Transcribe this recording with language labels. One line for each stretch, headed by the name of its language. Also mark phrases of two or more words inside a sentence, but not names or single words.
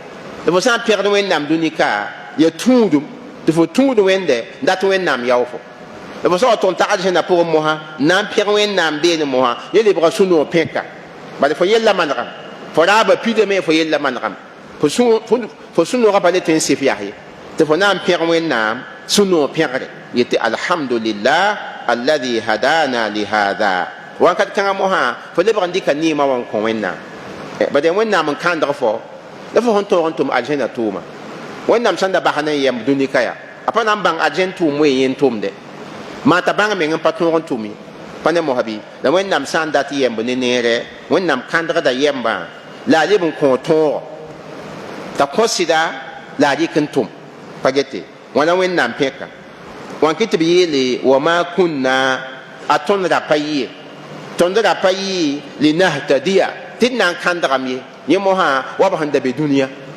Mossi: la fo sã n pẽgd wẽnnaam dũnika ya tũudum tɩ fo tũud wẽnde dat wẽnnaam yao fo la fo sã wa tʋg n tag arzẽna pʋgẽ mosã na n pẽg wẽnnaam deene mosã yẽ lebga sũ-noog pẽka bala fo yella manegam fo raaba pidame fo yella manegam fo sũ-noogã pa le tõe n sɩf yas ye tɩ fo na n pẽg wẽnnaam sũ-noog pẽgre yetɩ
Arabic: الحمد لله الذي هدانا لهذا
Mossi: wãnkat kãngã mosã fo lebg n dɩka neemã wa n kõ wẽnnaam bade wẽnnaam n kãndg fo la fo sẽn tõog n tʋm arzẽna tʋʋma wẽnnaam sãn da basã ne n yɛm dũnika yaa a pa na n bãng arzẽn tʋʋm wẽ yẽ tʋmde maa t'a bãng meng n pa tõog n tʋm ye pa ne mosã bɩ la wẽnnaam sã n dat yɛmb ne neere wẽnnaam kãndgda yɛmbã la a leb n kõ tõogo t'a kõ sɩda la a rɩk n tʋm pa gete wãna wẽnnaam pẽka wãn kɩ tɩ b yeele wa ma kunna a tõnd ra pa yɩɩ tõnd ra pa yɩɩ linahtadiya tɩ d na n kãndgame ye yẽ mosã wa b sẽn da be dũniyã